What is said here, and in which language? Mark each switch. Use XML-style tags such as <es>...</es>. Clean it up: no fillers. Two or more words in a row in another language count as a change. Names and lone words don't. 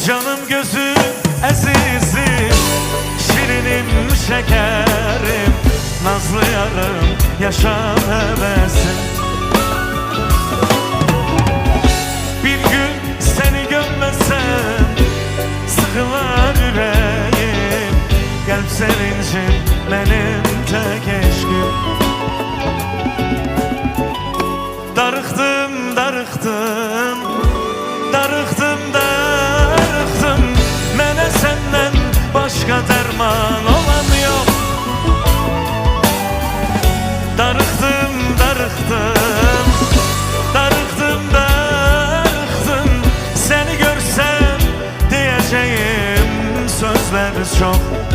<tr>Canım gözüm azizim, şirinim şekerim, nazlı yarım yaşam hevesim. Bir gün seni görmesem sıkılar yüreğim, kalp sevincim benim tek eşkim.</tr> <az>Darıxdım, darıxdım, darıxdım, darıxdım, mənə səndən başqa dərman olan yox. Darıxdım, darıxdım, darıxdım, darıxdım, səni görsəm deyəcəyim sözlər çox.</az>